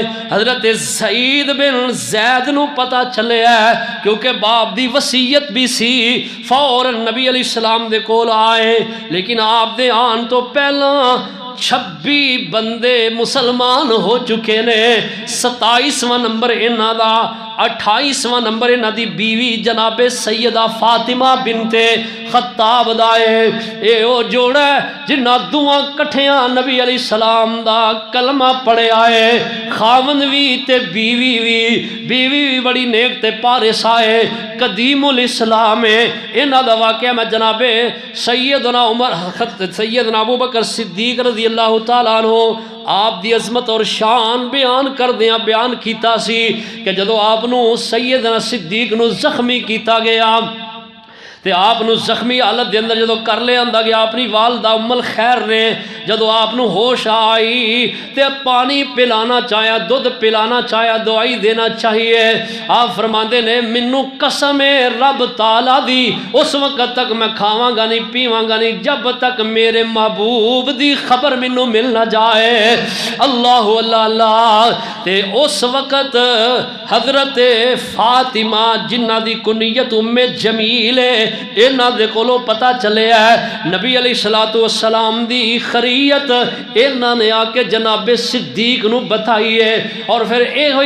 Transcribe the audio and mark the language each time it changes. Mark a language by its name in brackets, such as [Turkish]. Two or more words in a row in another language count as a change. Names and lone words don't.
[Punjabi] حضرت سعید بن زید نو پتہ چلے ہے کیونکہ باپ دی وصیت بھی سی، فوراً نبی [Arabic] علیہ السلام [Punjabi] دے کول آئے، لیکن آپ دے آن تو پہلے 26 بندے مسلمان ہو چکے نے، 27واں نمبر انہاں دا، 28واں نمبر انہاں دی بیوی جناب سیدہ فاطمہ بنت خطاب دا ہے۔ اے او جوڑا ہے جنہ دعا کٹھیاں نبی [Arabic] علیہ السلام [Punjabi] دا کلمہ پڑھیا ہے، خاوند وی تے بیوی بھی بڑی نیک تے پارس آئے، قدیم الاسلام ہے۔ انہاں دا واقعہ میں جناب سیدنا ابو بکر صدیق [Arabic] رضی اللہ تعالیٰ عنہ [Punjabi] آپ دی عظمت اور شان بیان کر دیا بیان کیتا سی کہ جدو آپ نو سیدنا صدیق نو زخمی کیتا گیا تے آپ نو زخمی حالت دے اندر جدو کر لے آندا گیا اپنی والدہ ام الخیر نے جدو آپ نو ہوش آئی تے پانی پلانا چاہیا، دودھ پلانا چاہیا، دوائی دینا چاہیے، آپ فرماندے نے منو قسم رب تعالیٰ دی اس وقت تک میں کھاواں گا نہیں پیواں گا نہیں جب تک میرے محبوب دی خبر منو مل نہ جائے۔ اللہ اللہ اللہ۔ تے اس وقت حضرت فاطمہ جنہ دی کنیت ام جمیل ہے، انہاں دے کولو پتہ چلے ہے نبی [Arabic] علیہ السلام [Punjabi] دی خریت، انہاں نے آ کے جناب صدیق نو بتائی ہے، اور پھر اے ہوئی